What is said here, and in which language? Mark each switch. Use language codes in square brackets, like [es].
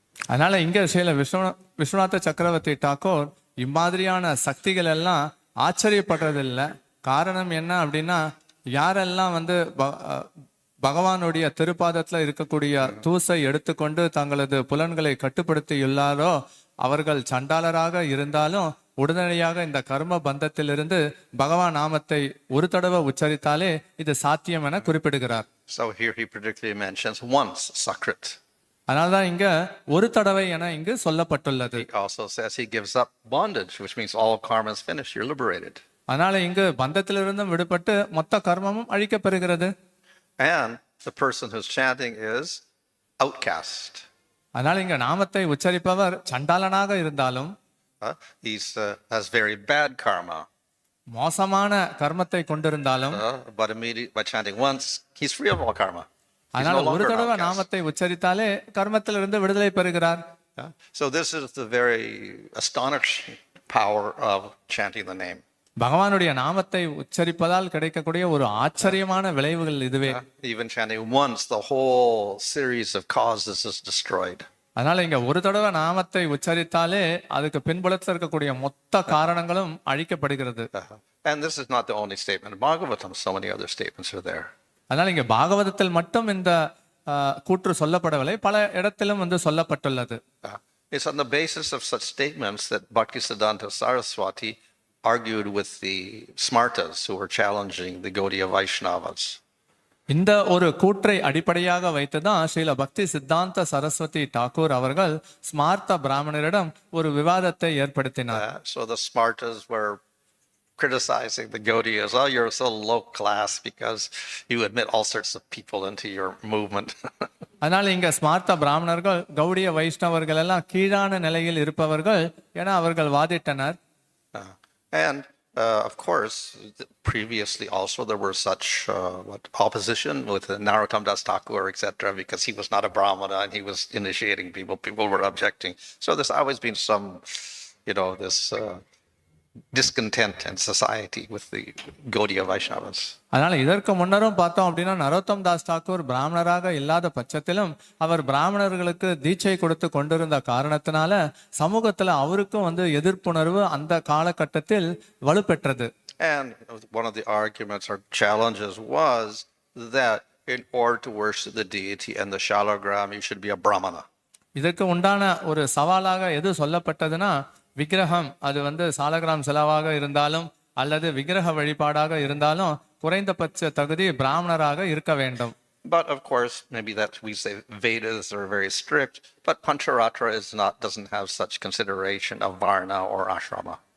[ta] அதனால இங்க ஸ்ரீல விஸ்வநாத சக்கரவர்த்தி டாகூர் இம்மாதிரியான சக்திகள் எல்லாம் ஆச்சரியப்படுறதில்லை. காரணம் என்ன அப்படின்னா, யாரெல்லாம் வந்து பகவானுடைய திருப்பாதத்துல இருக்கக்கூடிய தூசை எடுத்துக்கொண்டு தங்களது புலன்களை கட்டுப்படுத்தியுள்ளாரோ அவர்கள் சண்டாளராக இருந்தாலும் உடனடியாக இந்த கர்ம பந்தத்திலிருந்து பகவான் நாமத்தை ஒரு தடவை உச்சரித்தாலே இது சாத்தியம் என குறிப்பிடுகிறார். [en] So here he particularly mentions once Sakrit. [ta] அதனால்தான் இங்க ஒரு தடவை என இங்கு சொல்லப்பட்டுள்ளது. [en] He also says he gives up bondage, which means all karma is finished, you're liberated. [ta] அதனால இங்கு பந்தத்திலிருந்தும் விடுபட்டு மொத்த கர்மமும் அழிக்கப்பெறுகிறது. [en] And the person who's chanting is outcast. [ta] அதனால இங்க நாமத்தை உச்சரிப்பவர் சண்டாளனாக இருந்தாலும் [en] He has very bad karma. [ta] மோசமான கர்மத்தை கொண்டிருந்தாலும் [en] But by chanting once, he's free of all karma. [ta] அதனால ஒரு தடவை நாமத்தை உச்சரித்தாலே கர்மத்திலிருந்து விடுதலை பெறுகிறார். [en] So this is the very astonishing power of chanting the name. [ta] பகவானுடைய நாமத்தை உச்சரிப்பதால் கிடைக்கக்கூடிய ஒரு ஆச்சரியமான விளைவுகள் இதுவே. [en] Even chanting once, the whole series of causes is destroyed. [ta] அதனால இங்க ஒரு தடவை நாமத்தை உச்சரித்தாலே அதுக்கு பின்புலத்தில் இருக்கக்கூடிய மொத்த காரணங்களும் அழிக்கப்படுகிறது. [en] And this is not the only statement in Bhagavatam. So many other statements are there. [ta] அதனால இங்க பாகவதத்தில் மட்டும் இந்த கூற்று சொல்லப்படவில்லை, பல இடத்திலும் வந்து சொல்லப்பட்டுள்ளது. [en] It's on the basis of such statements that Bhaktisiddhanta Saraswati argued with the Smartas who were challenging the Gaudiya Vaishnavas. [ta] இந்த ஒரு கூற்றை அடிப்படையாக வைத்துதான் ஸ்ரீல பக்தி சித்தாந்த சரஸ்வதி டாகூர் அவர்கள் ஸ்மார்த்த பிராமணரிடம் ஒரு விவாதத்தை ஏற்படுத்தினார். [en] So the Smartas were criticizing the Gaudiyas. Oh, you're so low class because you admit all sorts of people into your movement. [ta] அதனால இங்க ஸ்மார்த்த பிராமணர்கள் கௌடிய வைஷ்ணவர்கள் எல்லாம் கீழான நிலையில் இருப்பவர்கள் என அவர்கள் வாதிட்டனர். [en] And of course, previously also there were such opposition with Narottam Das Thakur, etc., because he was not a Brahmana and he was initiating people. People were objecting. So there's always been some, this discontent in society with the Gaudiya Vaishnavas. [ta] அதனால இதற்கு முன்னரும் பார்த்தோம் அப்படின்னா நரோத்தம் தாஸ் தாக்கூர் பிராமணராக இல்லாத பட்சத்திலும் அவர் பிராமணர்களுக்கு தீட்சை கொடுத்து கொண்டிருந்த காரணத்தினால சமூகத்துல அவருக்கும் வந்து எதிர்ப்புணர்வு அந்த காலகட்டத்தில் வலுப்பெற்றது. [en] And one of the arguments or challenges was that in order to worship the deity and the shalagram, you should be a Brahmana. [ta] இதற்கு உண்டான ஒரு சவாலாக எது சொல்லப்பட்டதுன்னா, விக்கிரகம் அது வந்து சாலகிராம் செலவாக இருந்தாலும் அல்லது விக்கிரக வழிபாடாக இருந்தாலும் குறைந்தபட்ச தகுதி பிராமணராக இருக்க வேண்டும். [en] But of course, maybe that we say Vedas are very strict, but Pancharatra doesn't have such consideration of Varna or Ashrama.